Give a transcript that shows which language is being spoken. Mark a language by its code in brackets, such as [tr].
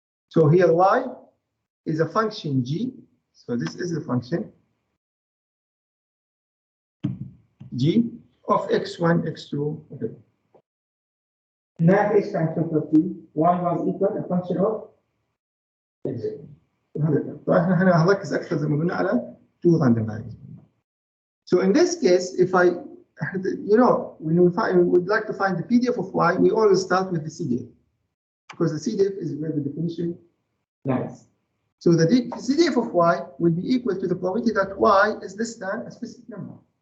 [en] So here y is a function G. So this is the function G of x1, x2, okay. Now h times factor t, y was equal a function of x. [ar] فاحنا هنركز اكثر زي ما قلنا على [en] two random variables. So in this case, if I, when we would like to find the PDF of y, we always start with the CDF, because the CDF is where the definition lies. So the CDF of y will be equal to the probability that y is less than a specific number.